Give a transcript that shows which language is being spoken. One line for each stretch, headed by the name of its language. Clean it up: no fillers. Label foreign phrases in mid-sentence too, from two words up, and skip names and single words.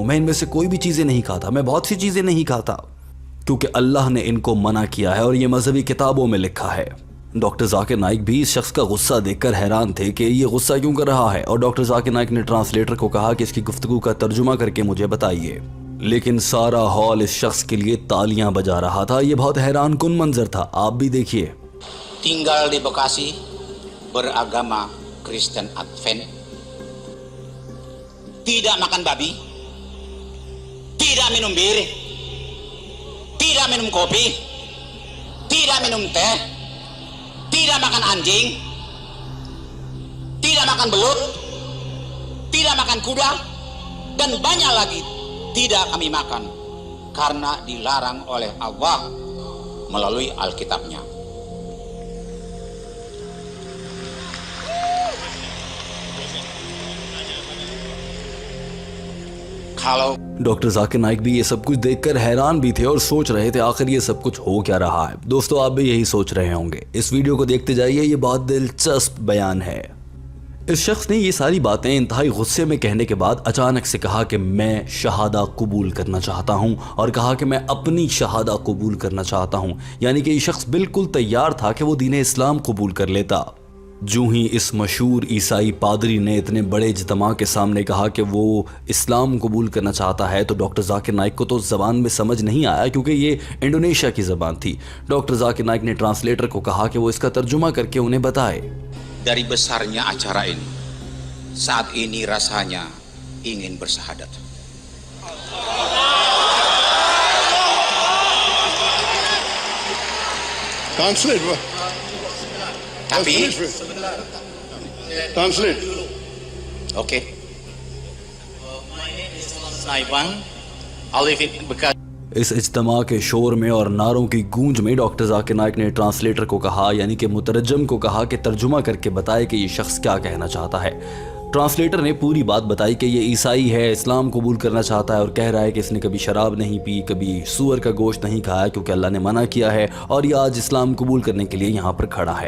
Hindi: मैं इनमें से कोई भी चीज़ें नहीं खाता, मैं बहुत सी चीज़ें नहीं खाता क्योंकि अल्लाह ने इनको मना किया है और ये मजहबी किताबों में लिखा है। डॉक्टर जाकिर नाइक भी इस शख्स का गुस्सा देखकर हैरान थे कि ये गुस्सा क्यों कर रहा है, और डॉक्टर जाकिर नाइक ने ट्रांसलेटर को कहा कि इसकी गुफ्तगू का तर्जुमा करके मुझे बताइए। लेकिन सारा हॉल इस शख्स के लिए तालियां बजा रहा था। ये बहुत हैरान कुन मंजर था, आप भी देखिए।
Indonesian: Tinggal di Bekasi, beragama Kristen Advent, tidak makan babi, tidak minum bir, tidak minum kopi, tidak minum teh, tidak makan anjing, tidak makan belut, tidak makan kuda, dan banyak lagi tidak kami makan karena dilarang oleh Allah melalui Alkitabnya. Kalau
Hindi: डॉक्टर जाकिर नाइक भी ये सब कुछ देखकर हैरान भी थे और सोच रहे थे आखिर ये सब कुछ हो क्या रहा है। दोस्तों, आप भी यही सोच रहे होंगे। इस वीडियो को देखते जाइए, ये बहुत दिलचस्प बयान है। इस शख्स ने ये सारी बातें इंतहाई गुस्से में कहने के बाद अचानक से कहा कि मैं शहादा कबूल करना चाहता हूं, और कहा कि मैं अपनी शहादा कबूल करना चाहता हूं। यानी कि ये शख्स बिल्कुल तैयार था कि वो दीन इस्लाम कबूल कर लेता। जूं ही इस मशहूर ईसाई पादरी ने इतने बड़े इज्तिमा के सामने कहा कि वो इस्लाम कबूल करना चाहता है, तो डॉक्टर जाकिर नाइक को तो ज़बान में समझ नहीं आया क्योंकि ये इंडोनेशिया की ज़बान थी। डॉक्टर जाकिर नाइक ने ट्रांसलेटर को कहा कि वो इसका तर्जुमा करके उन्हें बताए।
Indonesian: dari besarnya acara ini, saat ini rasanya ingin bersahadat.
English: Translate, bro.
Indonesian: Tapi,
English: Translate. okay. My name is Naibang. I live in Bekasi.
Hindi: इस इज्तिमा के शोर में और नारों की गूंज में डॉक्टर जाकिर नाइक ने ट्रांसलेटर को कहा, यानी कि मुतरजम को कहा कि तर्जुमा करके बताए कि ये शख्स क्या कहना चाहता है। ट्रांसलेटर ने पूरी बात बताई कि ये ईसाई है, इस्लाम कबूल करना चाहता है और कह रहा है कि इसने कभी शराब नहीं पी, कभी सूअर का गोश्त नहीं खाया क्योंकि अल्लाह ने मना किया है, और ये आज इस्लाम कबूल करने के लिए यहाँ पर खड़ा है।